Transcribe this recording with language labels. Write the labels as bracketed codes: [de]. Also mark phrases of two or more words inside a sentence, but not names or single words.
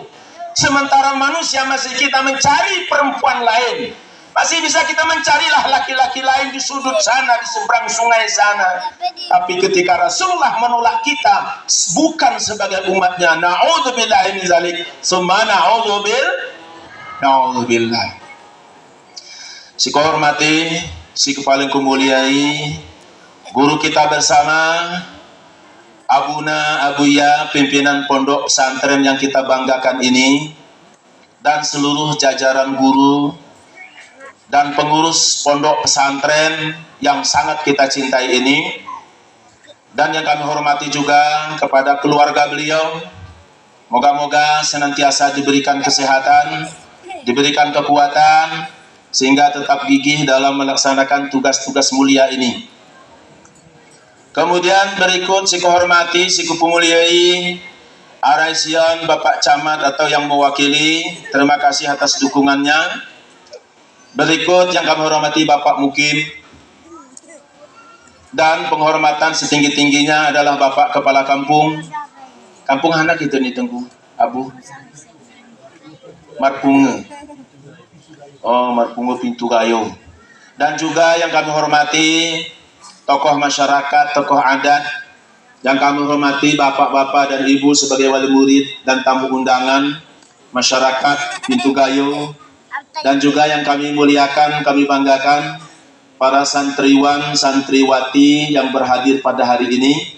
[id] Sementara manusia masih kita mencari perempuan lain, masih bisa kita mencarilah laki-laki lain di sudut sana, di seberang sungai sana. Tapi ketika Rasulullah menolak kita bukan sebagai umatnya, [ar] نعوذ بالله من ذلك ثم نعوذ بال. [id] Na'udzubillah. Si kehormati, si paling kumuliai, guru kita bersama, Abuna Abuya, pimpinan pondok pesantren yang kita banggakan ini, dan seluruh jajaran guru dan pengurus pondok pesantren yang sangat kita cintai ini, dan yang kami hormati juga kepada keluarga beliau. Moga-moga senantiasa diberikan kesehatan, diberikan kekuatan, sehingga tetap gigih dalam melaksanakan tugas-tugas mulia ini. Kemudian berikut si kehormati, si kumuliai Araisian Bapak Camat atau yang mewakili, terima kasih atas dukungannya. Berikut yang kami hormati Bapak Mukim, dan penghormatan setinggi-tingginya adalah Bapak Kepala Kampung anak itu nih Tengku Abu Marpunge, Marpunge Pintu Gayo, dan juga yang kami hormati tokoh masyarakat, tokoh adat, yang kami hormati bapak-bapak dan ibu sebagai wali murid dan tamu undangan masyarakat Pintu Gayo, dan juga yang kami muliakan, kami banggakan para santriwan, santriwati yang berhadir pada hari ini.